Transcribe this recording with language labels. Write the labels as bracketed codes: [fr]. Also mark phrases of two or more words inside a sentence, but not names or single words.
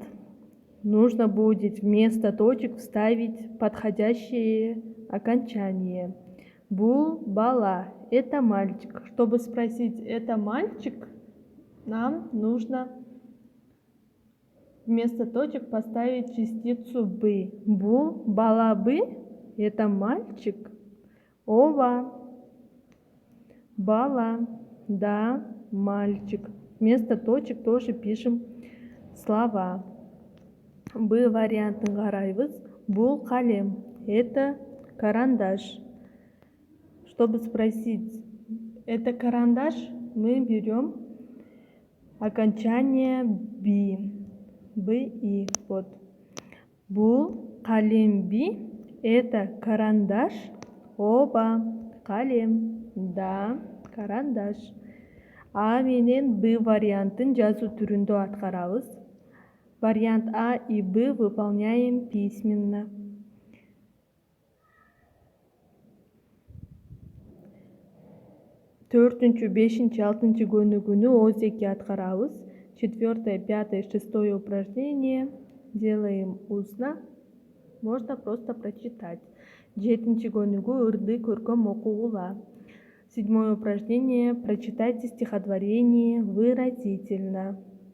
[ru] Нужно будет вместо точек вставить подходящее окончание. [ky] Бул бала. [ru] Это мальчик. Чтобы спросить «это мальчик», нам нужно вместо точек поставить частицу «бы». [ky] Бул бала «бы» — [ru] это мальчик. [ky] Ооба бала. [ru] Да, мальчик. Вместо точек тоже пишем слова. [ky] «Бы» вариантын карайбыз. Бул калем. [ru] Это карандаш. Чтобы спросить «это карандаш», мы берем окончание «би». «Би». Вот. [ky] Бул калем «би». [ru] Это карандаш. [ky] Ооба калем. [ru] Да, карандаш. [ky] А менен «бы» вариантын жазуу түрүндө аткарабыз. [ru] Вариант А и «бы» выполняем письменно. [ky] Төртүнчү, бешинчи, алтынчы көнүгүүнү ооз-эки аткарабыз. [ru] 4, 5, 6 упражнение делаем устно. Можно просто прочитать. [ky] 7 көнүгүү ырды көркөм окугула. [ru] 7 упражнение. Прочитайте стихотворение выразительно.